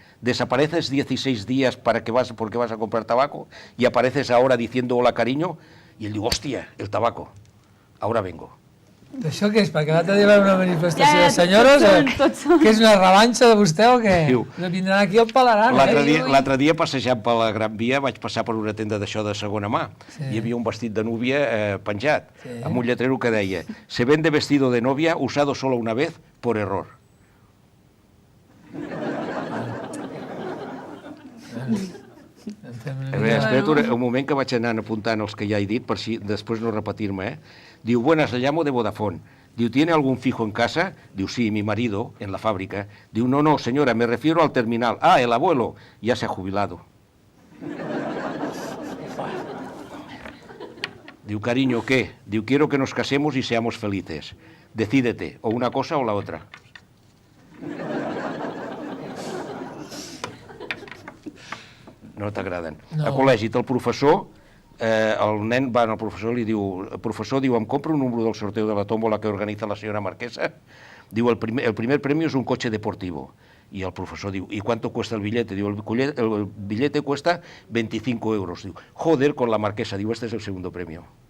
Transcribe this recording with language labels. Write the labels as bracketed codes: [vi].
[es] desapareces 16 días porque vas a comprar tabaco y apareces ahora diciendo hola cariño, [ca] i ell diu, hòstia, [es] el tabaco, ahora vengo. [ca] Això què és? Perquè l'altre dia va haver una manifestació de tots senyores? tots són. Que és una revanxa de vostè o què? Diu, Vindran aquí al palaran, L'altre dia passejant per la Gran Via vaig passar per una tenda d'això de segona mà. Hi havia un vestit de núvia penjat, amb un lletrero que deia [es] «Se vende vestido de novia usado solo una vez por error». [ca] Espera't un moment que vaig anar apuntant els que ja he dit, per si després no repetir-me, Diu, [es] buenas, le llamo de Vodafone. Diu, ¿tiene algún fijo en casa? Diu, sí, mi marido, en la fábrica. Diu, no, señora, me refiero al terminal. Ah, el abuelo, ya se ha jubilado. Diu, cariño, ¿qué? Diu, quiero que nos casemos y seamos felices. Decídete, o una cosa o la otra. [ca] No t'agraden. A col·legi, el professor, el nen va al professor i li diu, el professor diu, em compra un número del [es] sorteo de la tómbola que organiza la señora Marquesa? Diu, el primer premio es un coche deportivo. Y el profesor diu, ¿y cuánto cuesta el billete? Diu, el billete cuesta 25 euros. Diu, joder, con la Marquesa. Diu, este es el segundo premio.